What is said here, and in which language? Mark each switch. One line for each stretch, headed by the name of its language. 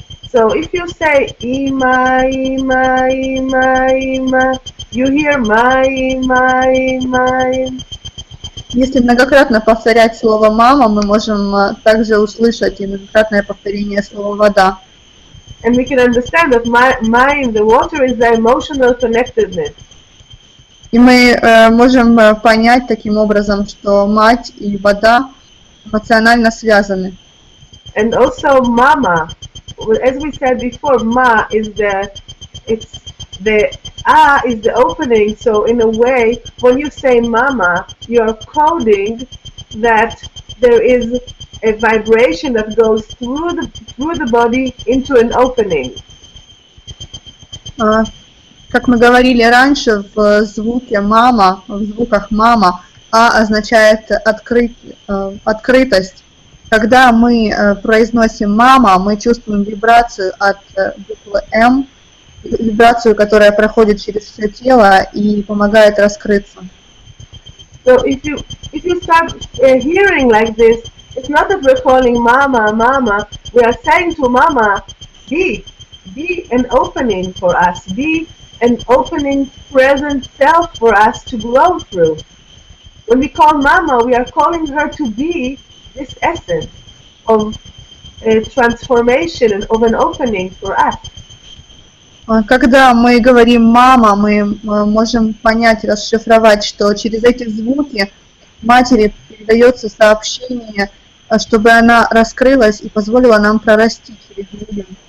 English: So if you say ima, ima, ima, ima, you hear mayim, mayim, mayim.
Russian: Если многократно повторять слово «мама», мы можем также услышать и многократное повторение слова «вода».
English: And we can understand that mayim, the water, is the emotional connectedness.
Russian: И мы можем понять таким образом, что мать и вода эмоционально связаны.
English: And also mama, as we said before, ma is the is the opening. So in a way, when you say mama, you are coding that there is a vibration that goes through the body into an opening.
Russian: Как мы говорили раньше, в звуке «мама», в звуках «мама» «а» означает открытость. Когда мы произносим «мама», мы чувствуем вибрацию от буквы «м», вибрацию, которая проходит через все тело и помогает раскрыться.
English: So if you start hearing like this, it's not that we're calling mama, mama. We are saying to mama, be an opening for us, be an opening present self for us to grow through. When we call mama, we are calling her to be this essence of transformation of an opening for us.
Russian: Когда мы говорим «мама», мы можем понять, расшифровать, что через эти звуки матери передается сообщение, чтобы она раскрылась и позволила нам прорасти через нее.